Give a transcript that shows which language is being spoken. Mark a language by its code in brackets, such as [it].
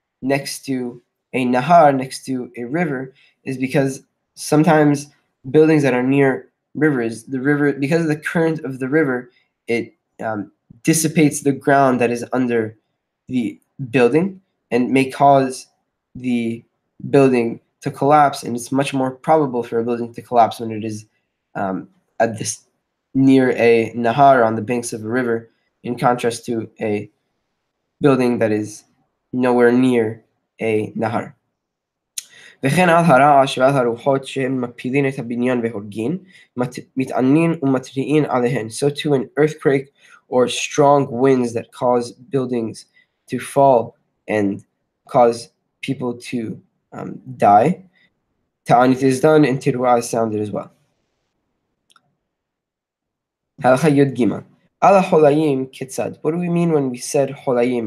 [en] next to a nahar, next to a river, is because sometimes buildings that are near rivers, the river, because of the current of the river, it dissipates the ground that is under the building and may cause the building to collapse. And it's much more probable for a building to collapse when it is at this near a nahar on the banks of a river, in contrast to a building that is nowhere near a nahar. [he] וכן על הרעש ועל הרוחות שהם מפילים את הבניין והורגים, מתענין ומתריעין עליהן. [en] So too an earthquake or strong winds that cause buildings to fall and cause people to die. Ta'anit is done and tiru'ah is sounded as well. [he] Halakha Yud Gimel. Ala holayim kitzad. [en] What do we mean when we said holayim?